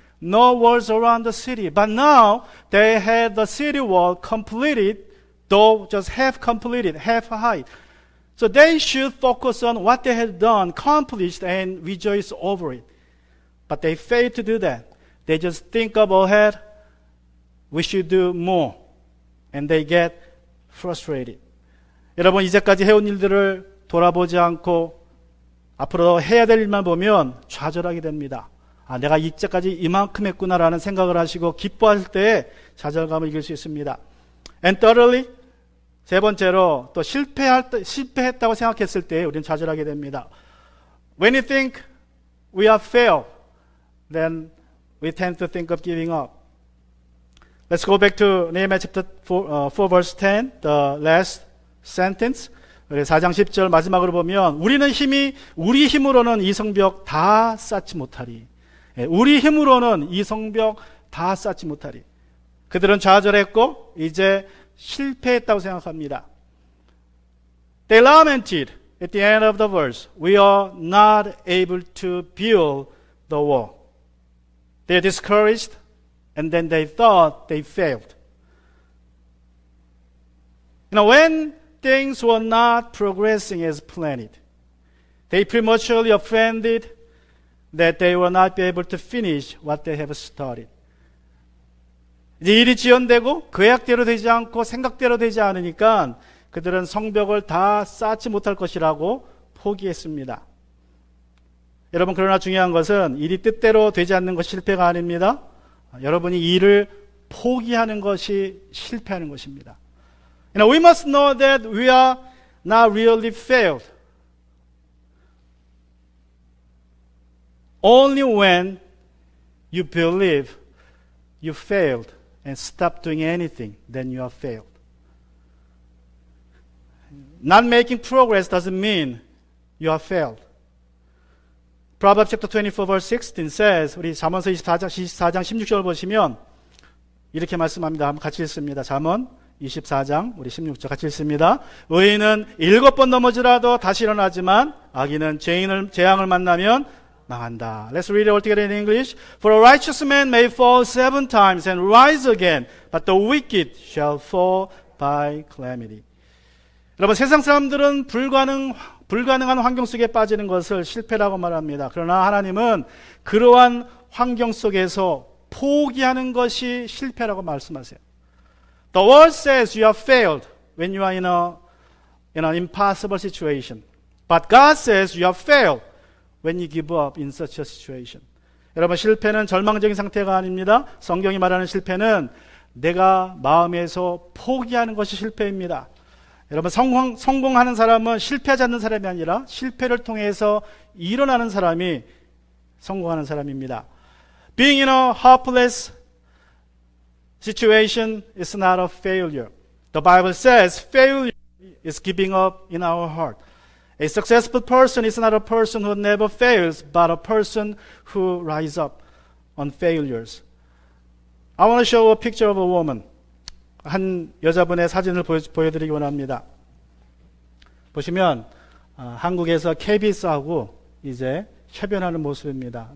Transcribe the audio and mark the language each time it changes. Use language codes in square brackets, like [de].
[en] No walls around the city. But now they had the city wall completed, though just half completed, half height. So they should focus on what they had done, accomplished, and rejoice over it. But they failed to do that. They just think of ahead, we should do more. And they get frustrated. [ko] 여러분, 이제까지 해온 일들을 돌아보지 않고 앞으로 해야 될 일만 보면 좌절하게 됩니다. 아, 내가 이제까지 이만큼 했구나라는 생각을 하시고 기뻐할 때 좌절감을 이길 수 있습니다. [en] And thirdly, [ko] 세 번째로 또 실패했다고 생각했을 때 우리는 좌절하게 됩니다. [en] When we think we are failed, then we tend to think of giving up. Let's go back to Nehemiah chapter 4 verse 10, the last sentence. [ko] 4장 10절 마지막으로 보면 우리 힘으로는 이 성벽 다 쌓지 못하리. 우리 힘으로는 이 성벽 다 쌓지 못하리. 그들은 좌절했고 이제 실패했다고 생각합니다. [en] They lamented at the end of the verse. We are not able to build the wall. They are discouraged and then they thought they failed. When things were not progressing as planned, they prematurely offended that they will not be able to finish what they have started. [ko] 이제 일이 지연되고 계획대로 되지 않고 생각대로 되지 않으니까 그들은 성벽을 다 쌓지 못할 것이라고 포기했습니다. 여러분, 그러나 중요한 것은 일이 뜻대로 되지 않는 것이 실패가 아닙니다. 여러분이 일을 포기하는 것이 실패하는 것입니다. [en] We must know that we are not really failed. Only when you believe you failed and stop doing anything, then you are failed. Not making progress doesn't mean you are failed. Proverbs chapter 24 verse 16 says, [ko] 우리 잠언서 24장 16절 보시면 이렇게 말씀합니다. 한번 같이 읽습니다. 잠언 24장 우리 16절 같이 읽습니다. 의인은 7번 넘어지라도 다시 일어나지만 악인은 재앙을 만나면 망한다. [en] Let's read it all together in English. For a righteous man may fall 7 times and rise again, but the wicked shall fall by calamity. [ko] 여러분, 세상 사람들은 불가능한 환경 속에 빠지는 것을 실패라고 말합니다. 그러나 하나님은 그러한 환경 속에서 포기하는 것이 실패라고 말씀하세요. [en] The world says you have failed when you are in an impossible situation. But God says you have failed when you give up in such a situation. [ko] 여러분, 실패는 절망적인 상태가 아닙니다. 성경이 말하는 실패는 내가 마음에서 포기하는 것이 실패입니다. 여러분, 성공하는 사람은 실패하지 않는 사람이 아니라 실패를 통해서 일어나는 사람이 성공하는 사람입니다. [en] Being in a hopeless situation is not a failure. The Bible says failure is giving up in our heart. A successful person is not a person who never fails, but a person who rises up on failures. I want to show a picture of a woman. [ko] 한 여자분의 사진을 보여드리기 원합니다. 보시면 한국에서 KBS하고 이제 협연하는 모습입니다.